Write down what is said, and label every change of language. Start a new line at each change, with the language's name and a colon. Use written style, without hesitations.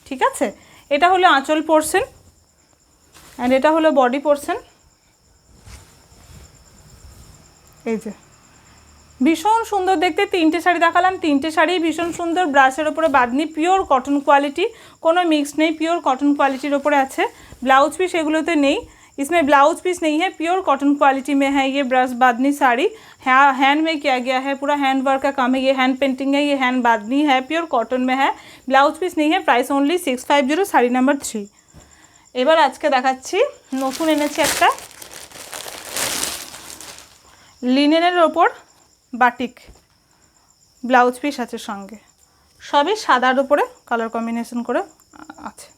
Bangla: ঠিক আছে, এটা হলো আঁচল পোর্শন অ্যান্ড এটা হলো বডি পোর্শন। এই যে ভীষণ সুন্দর দেখতে, তিনটে শাড়ি দেখালাম, তিনটে শাড়ি ভীষণ সুন্দর। ব্রাশের ওপরে বাঁধনি, পিওর কটন কোয়ালিটি, কোনো মিক্স নেই, পিওর कॉटन क्वालिटी ওপরে আছে।
Hindi: ब्लाउज पीस
Bangla: এগুলোতে নেই,
Hindi: इसमें ब्लाउज पीस नहीं है, प्योर कॉटन क्वालिटी में है ये ब्रश बांधनी साड़ी। हैंड में किया गया है, पूरा हैंड वर्क का काम है, ये हैंड पेंटिंग है, ये हैंड बांधनी है, प्योर कॉटन में है, ब्लाउज पीस नहीं है, प्राइस ओनली 650,
Bangla: শাড়ি নাম্বার 3। এবার আজকে দেখাচ্ছি নতুন এনেছি একটা লিনেনের ওপর বাটিক, ব্লাউজ পিস আছে সঙ্গে, সবই সাদার উপরে কালার কম্বিনেশন করে আছে।